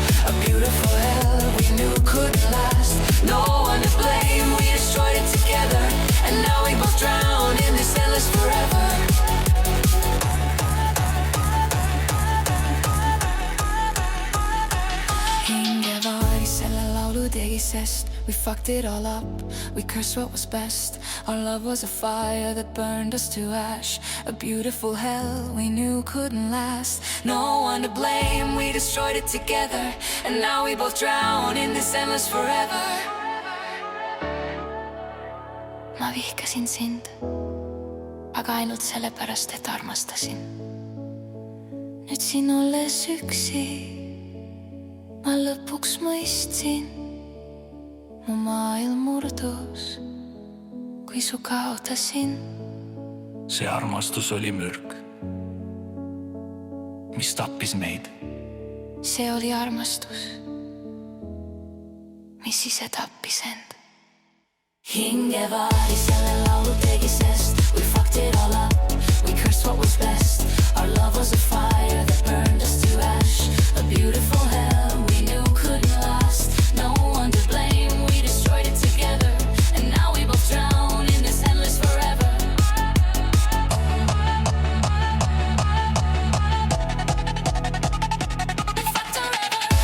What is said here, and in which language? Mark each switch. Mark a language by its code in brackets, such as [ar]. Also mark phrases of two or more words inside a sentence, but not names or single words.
[en] A beautiful hell we knew couldn't last. No one to blame, we destroyed it together. And now we both drown in this endless forever. [et] Hingevaari selle laulu tegi, sest [en] we fucked it all up, we cursed what was best. Our love was a fire that burned us to ash. A beautiful hell we knew couldn't last. No one to blame, we destroyed it together. And now we both drown in this endless forever. [et] Ma vihkasin sind, aga ainult sellepärast, et armastasin. Nüüd siin olles üksi, ma lõpuks mõistsin, mu maailm murdus, kui su kaotasin. See armastus oli mürk, mis tappis meid. See oli armastus, mis ise tappis end. Hingevaari selle laulu tegi, sest [en] we fucked it all up, we cursed what was best. Our love was a fire that burned us to ash. A beautiful hell we knew couldn't last. No one to blame, we destroyed it together. And now we both drown in this endless forever. We fucked forever.